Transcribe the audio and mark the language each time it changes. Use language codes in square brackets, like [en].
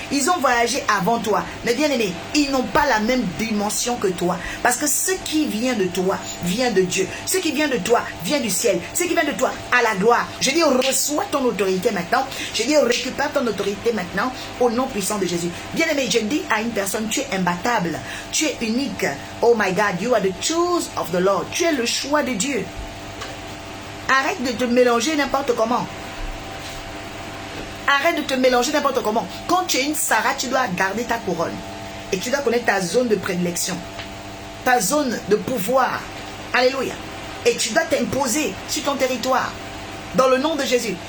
[fr] Ils ont voyagé avant toi. Mais bien aimé, ils n'ont pas la même dimension que toi. Parce que ce qui vient de toi vient de Dieu. Ce qui vient de toi vient du ciel. Ce qui vient de toi à la gloire. Je dis, reçois ton autorité maintenant. Je dis, récupère ton autorité maintenant au nom puissant de Jésus. Bien aimé, je dis à une personne, tu es imbattable. Tu es unique. [en] Oh my God, you are the choose of the Lord. [fr] Tu es le choix de Dieu. Arrête de te mélanger n'importe comment. Arrête de te mélanger n'importe comment. Quand tu es une Sarah, tu dois garder ta couronne. Et tu dois connaître ta zone de prédilection. Ta zone de pouvoir. Alléluia. Et tu dois t'imposer sur ton territoire. Dans le nom de Jésus.